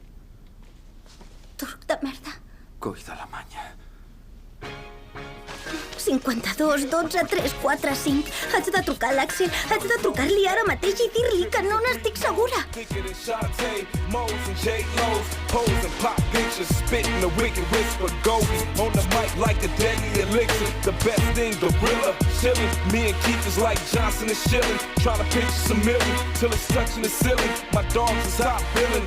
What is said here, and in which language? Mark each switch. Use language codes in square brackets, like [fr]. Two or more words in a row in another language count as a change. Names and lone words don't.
[ca] Turc de merda. Coi de la manya. 52 12 3 4 5. Haig de trucar a l'Axel. Haig de trucar-li ara mateix i dir-li que no n'estic segura. [en] On the mic like a deadly elixir. The best thing, gorilla, chillin'. Me and Keith is like Johnson and Shilling. Trying to picture some million till it's touching the ceiling. My dogs is hot feeling.